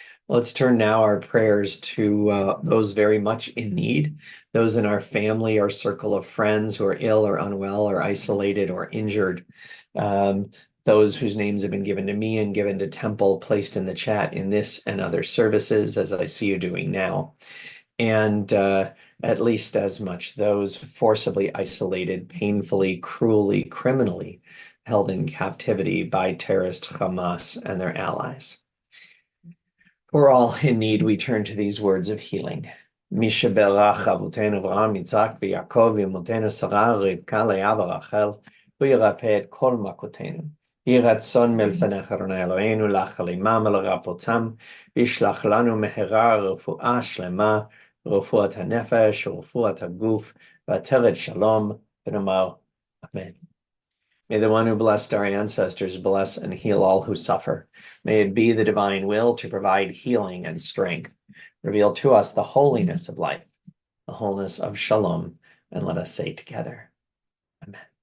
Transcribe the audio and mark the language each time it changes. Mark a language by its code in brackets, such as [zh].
[en] Let's turn now our prayers to those very much in need, those in our family or circle of friends who are ill or unwell or isolated or injured, those whose names have been given to me and given to Temple, placed in the chat in this and other services, as I see you doing now, and at least as much those forcibly isolated, painfully, cruelly, criminally held in captivity by terrorist Hamas and their allies. For all in need, we turn to these words of healing. [he] מי שברך אבותינו אברהם, יצחק ויעקב ואמותינו שרה רבקה לאה ורחל, הוא ירפא את כל מכותינו. יהי רצון מלפניך אדוני אלוהינו להחלימם ולרפאותם, וישלח לנו מהרה רפואה שלמה, רפואת הנפש ורפואת הגוף, ועטרת שלום, ונאמר אמן. [en] May the one who blessed our ancestors bless and heal all who suffer. May it be the divine will to provide healing and strength. Reveal to us the holiness of life, the wholeness of shalom, and let us say together, Amen.